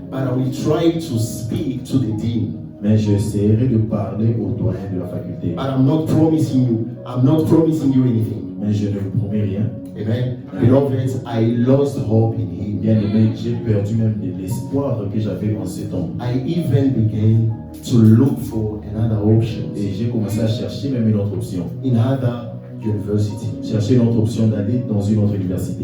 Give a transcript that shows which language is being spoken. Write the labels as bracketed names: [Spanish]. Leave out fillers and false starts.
[English] but I will try to speak to the dean. [French] Mais j'essaierai de parler au doyen de la faculté. [English] But I'm not promising you anything. [French] Mais je ne vous promets rien. [English] Amen. Beloved, I lost hope in him. [French] Bien aimé, j'ai perdu même de l'espoir que j'avais en cet homme. [English] I even began to look for another option [French] Et j'ai commencé à chercher même une autre option. [English] in other university. [French] Chercher une autre option d'aller dans une autre université.